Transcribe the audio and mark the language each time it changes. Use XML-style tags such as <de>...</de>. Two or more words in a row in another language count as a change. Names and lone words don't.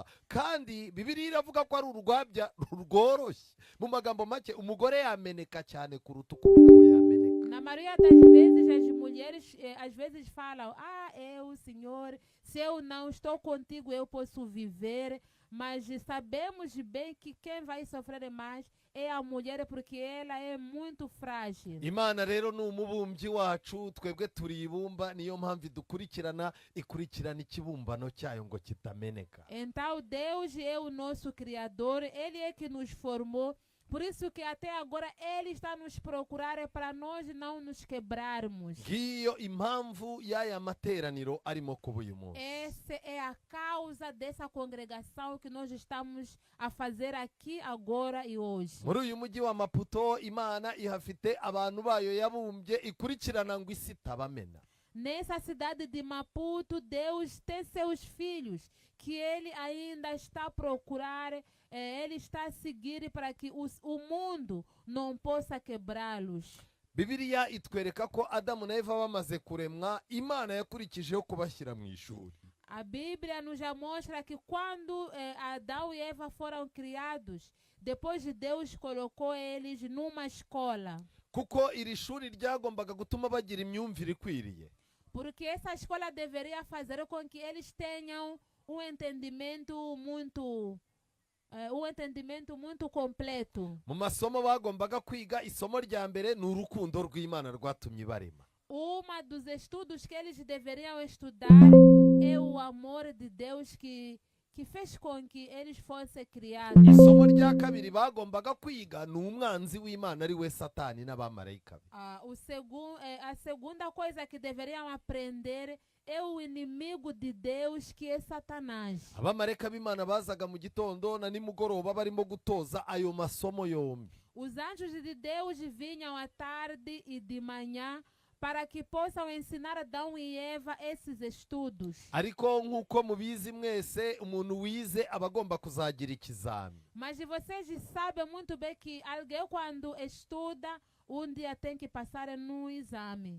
<rw>Kandi Bibiliya iravuga ko ari urwabya rworoshye. Mu magambo make umugore yameneka cyane kuruta uko umugabo yameneka.</rw> <pt>Na maioria das vezes, as mulheres às vezes falam: eu, Senhor, se eu não estou contigo, eu posso viver. Mas sabemos bem que quem vai sofrer mais é a mulher, porque ela é muito frágil.</pt> <rw>Imana rero ni umubumbyi wacu, twebwe turi ibumba, niyo mpamvu ikurikirana ikibumbano cyayo ngo kitameneka.</rw> <pt>Então Deus é o nosso Criador, Ele é que nos formou. Por isso que até agora Ele está nos procurando para nós não nos quebrarmos.</pt> <rw>Ngiyo impamvu y'aya materaniro arimo kuba uyu munsi.</rw> <pt>Essa é a causa dessa congregação que nós estamos a fazer aqui agora e hoje.</pt> <rw>Muri uyu mujyi wa Maputo, Imana ihafite abantu bayo yabumbye ikurikirana ngo isi itabamena.</rw> <pt>Nessa cidade de Maputo, Deus tem seus filhos que Ele ainda está a procurar. Ele está a seguir para que o mundo não possa quebrá-los.</pt> <rw>Bibiliya itwereka ko Adamu na Eva bamaze kuremwa, Imana yakurikijeho kubashyira mu ishuri.</rw> <pt>A Bíblia nos já mostra que quando Adão e Eva foram criados, depois de Deus colocou eles numa escola.</pt> <rw>Kuko iri shuri ryagombaga gutuma bagira imyumvire ikwiriye.</rw> <pt>Porque essa escola deveria fazer com que eles tenham um entendimento muito completo.</pt> <rw>Mu masomo bagombaga kwiga, isomo rya mbere ni urukundo rw'Imana rwatumye barema.</rw> <pt>Uma dos estudos que eles deveriam estudar é o amor de Deus que fez com que eles fossem criados.</pt> <rw>Isomo rya kabiri bagombaga kwiga ni umwanzi w'Imana ari we Satani n'abamarayika be.</rw> <pt>A segunda coisa que deveriam aprender é o inimigo de Deus, que é Satanás.</pt> <rw>Abamarayika b'Imana bazaga mu gitondo na nimugoroba barimo gutoza ayo masomo yombi.</rw> <pt>Os anjos de Deus vinham à tarde e de manhã para que possam ensinar Adão e Eva esses estudos.</pt> <rw>Ariko nk'uko mubizi mwese, umuntu wize aba agomba kuzagira ikizami.</rw> <pt>Mas vocês sabem muito bem que alguém quando estuda, dia tem que passar no exame.</pt>